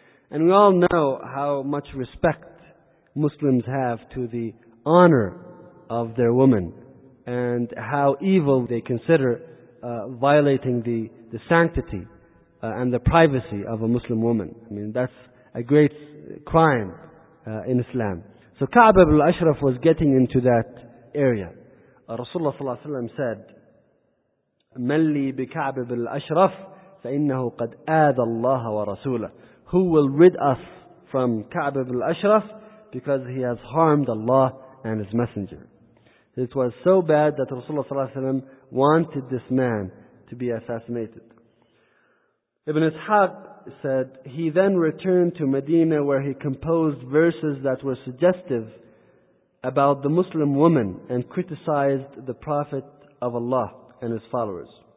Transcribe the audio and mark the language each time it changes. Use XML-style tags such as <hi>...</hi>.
<en>And we all know how much respect Muslims have to the honor of their woman, and how evil they consider violating the sanctity and the privacy of a Muslim woman. I mean, that's a great crime in Islam. So Ka'b ibn al-Ashraf was getting into that area.</en> <ar>Rasulullah صلى الله عليه وسلم</ar> <en>said,</en> <ar>"من لي بكعب بن الأشرف فإنه قد آذى الله ورسوله."</ar> <en>Who will rid us from Ka'b ibn al-Ashraf? Because he has harmed Allah and His Messenger. It was so bad that Rasulullah</en> <ar>صلى الله عليه وسلم</ar> <en>wanted this man to be assassinated. Ibn Ishaq said, he then returned to Medina where he composed verses that were suggestive about the Muslim woman and criticized the Prophet of Allah and his followers.</en>